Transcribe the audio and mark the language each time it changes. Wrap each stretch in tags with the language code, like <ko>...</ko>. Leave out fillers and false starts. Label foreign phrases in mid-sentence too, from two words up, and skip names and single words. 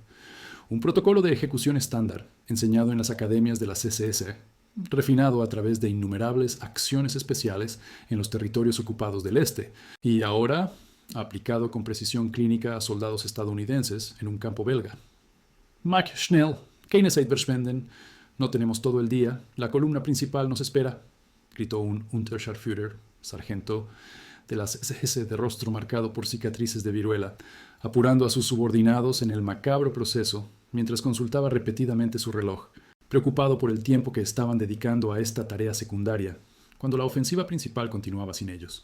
<es>Un protocolo de ejecución estándar, enseñado en las academias de la CSS, refinado a través de innumerables acciones especiales en los territorios ocupados del este, y ahora aplicado con precisión clínica a soldados estadounidenses en un campo belga.</es> <de>Mac Schnell, keine Zeit verschwenden.</de> <es>No tenemos todo el día, la columna principal nos espera, gritó un Unterscharführer, sargento de las SS de rostro marcado por cicatrices de viruela, apurando a sus subordinados en el macabro proceso mientras consultaba repetidamente su reloj, preocupado por el tiempo que estaban dedicando a esta tarea secundaria, cuando la ofensiva principal continuaba sin ellos.</es>